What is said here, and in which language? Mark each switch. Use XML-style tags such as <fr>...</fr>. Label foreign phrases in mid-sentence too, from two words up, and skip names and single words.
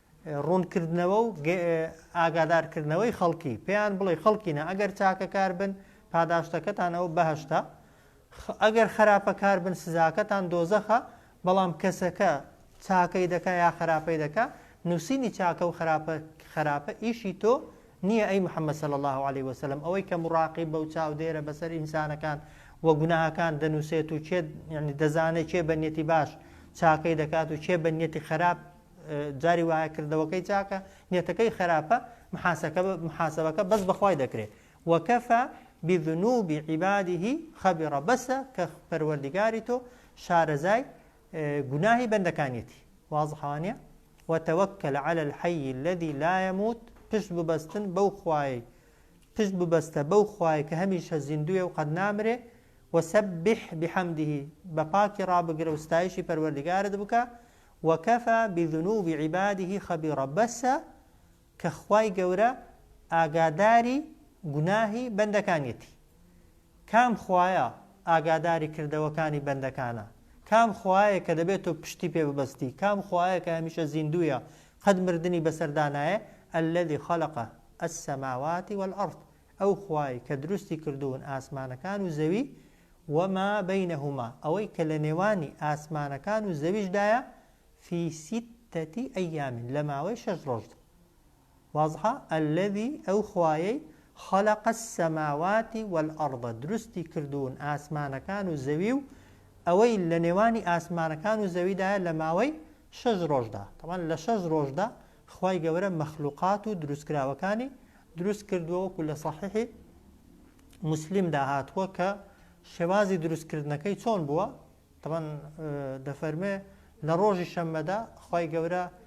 <ckb>ڕوونکردنەوە و ئاگادارکردنەوەی خەڵکی پێیان بڵێ خەڵکینە ئەگەر چاکەکار بن پاداشتەکەتانەوە بەهەشتا ئەگەر خراپەکار بن سزاکەتان دۆزەخە بەڵام کەسەکە چاکەی دەکا یا خراپەی دەکا نووسینی چاکە و خراپە ئیشی تۆ نییە ئەی محەممەد</ckb> <ar>صلی الله عليه وسلم</ar> <ckb>ئەوەی کە مڕاقیب بەو چاودێرە بەسەر ئینسانەکان وە گوناهەکان دەنووسێت و چێ دەزانێت چێ بەنیەتی باش چاکەی دەکات و چێ بەنیەتی خراپ جاری وایە کردەوەکەی چاکە نیەتەکەی خراپە محاسبەکە بەس بەخوای دەکرێت وەکەفە</ckb> <ar>بذنوب عباده خبيرا</ar> <ckb>بەسە کە پەروەردگاری تۆ شارەزای گوناهی بەندەکانیەتی واضحانە</ckb> <ar>وتوكل على الحي الذي لا يموت</ar> <ckb>پشت ببەستن بەو خوای پشت ببەستە بەو خوای کە هەمیشە زیندویە و قەت نامرێ</ckb> <ar>وسبح بحمده</ar> <ckb>بەپاکی ڕابگرە و ستایشی پەروەردگارت بکە</ckb> <ar>وكفى بذنوب عباده خبيرا</ar> <ckb>بەسە کە خوای گەورە ئاگاداری گوناهی بەندەکانیەتی کام خوایە ئاگاداری کردەوەکانی بەندەکانە کام خوایە کە دەبێت تۆ پشتی پێ ببەستی کام خوایە کە هەمیشە زیندویە قەت مردنی بەسەردانایە</ckb> <ar>الذي خلق السماوات والأرض</ar> <ckb>ئەو خوای کە دروستی کردوون ئاسمانەکان و زەوی</ckb> <ar>وما بينهما</ar> <ckb>ئەوەی کە لە نێوانی ئاسمانەکان و زەویشدایە</ckb> <ar>في 6 أيام</ar> <ckb>لە ماوەی 6 ڕۆژدا واضحە الذي ئەو خوایەی</ckb> <ar>خلق السماوات والأرض</ar> <ckb>دروستی کردوون ئاسمانەکان و زەوی و ئەوەی لە نێوانی ئاسمانەکان و زەویدایە لە ماوەی 6 ڕۆژدا طبعا لە 6 ڕۆژدا خوای گەورە مەخلوقات و دروستکراوەکانی دروست کردووەکو لە صحیحی مسلمدا هاتووە کە شێوازی دروستکردنەکەی چۆن بووە طبعا دەفەرمێ لە ڕۆژی شەممەدا خوای گەورە</ckb>